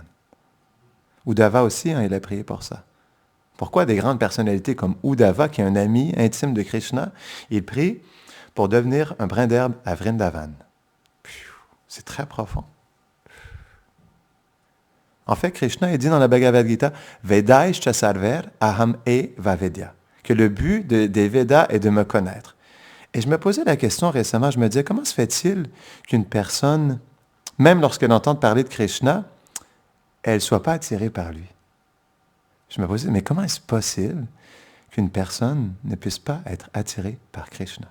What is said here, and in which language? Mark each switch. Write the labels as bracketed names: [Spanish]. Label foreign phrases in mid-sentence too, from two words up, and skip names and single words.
[French] Uddhava aussi, il a prié pour ça. Pourquoi des grandes personnalités comme Uddhava, qui est un ami intime de Krishna, il prie pour devenir un brin d'herbe à Vrindavan? C'est très profond. En fait, Krishna, il dit dans la Bhagavad Gita, [Sanskrit] वेदैश सर्वैर अहम् एव वेद्य, [French] que le but des Védas est de me connaître. Et je me posais la question récemment, je me disais, comment se fait-il qu'une personne, même lorsqu'elle entend parler de Krishna, elle ne soit pas attirée par lui? Je me posais, mais comment est-ce possible qu'une personne ne puisse pas être attirée par Krishna?